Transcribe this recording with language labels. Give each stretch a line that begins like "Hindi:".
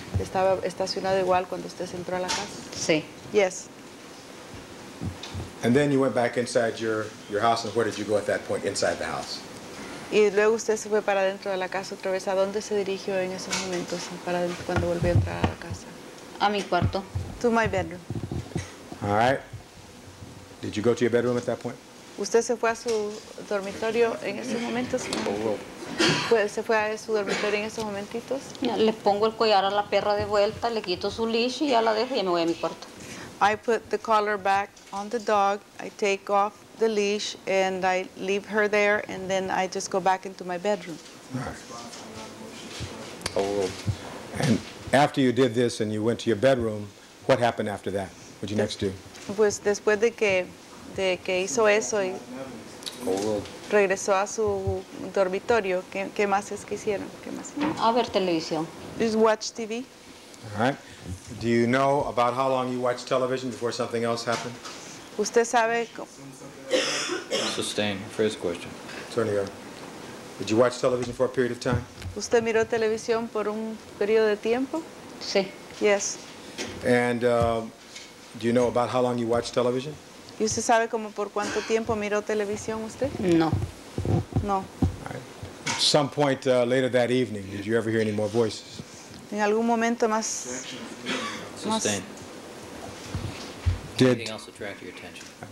Spanish: Estaba estacionado igual cuando usted se entró a la casa. Sí.
English: Yes. And then you went back inside your house, and where did you go at that point inside the house?
Spanish: Y luego usted se fue para dentro de la casa otra vez. ¿A dónde se dirigió en esos momentos cuando volvió a entrar a la casa? A mi cuarto.
English: To my bedroom. All right. Did you go to your bedroom at that point?
Spanish: ¿Usted se fue a su dormitorio en esos momentos? ¿Se fue a su dormitorio en esos momentitos? Le pongo el collar a la perra de vuelta, le quito su leash y ya la dejo y ya me voy a mi cuarto.
English: I put the collar back on the dog, I take off the leash, and I leave her there, and then I just go back into my bedroom. And after you did this and you went to your bedroom, what happened after that? What did you next do?
Spanish: Pues después de que hizo eso y regresó a su dormitorio, ¿qué más es que hicieron? ¿Qué más? A ver televisión.
English: Just watch TV. All right. Do you know about how long you watched television before something else happened?
Spanish: ¿Usted sabe?
English: Sustain. First question. Attorney, did you watch television for a period of time?
Spanish: ¿Usted miró televisión por un periodo de tiempo? Sí.
English: Yes. And do you know about how long you watched television?
Spanish: ¿Y usted sabe como por cuánto tiempo miró televisión usted? No.
English: No. All right. At some point later that evening, did you ever hear any more voices?
Spanish: En algún momento más.
English: Sustain. Did Anything else attract your attention?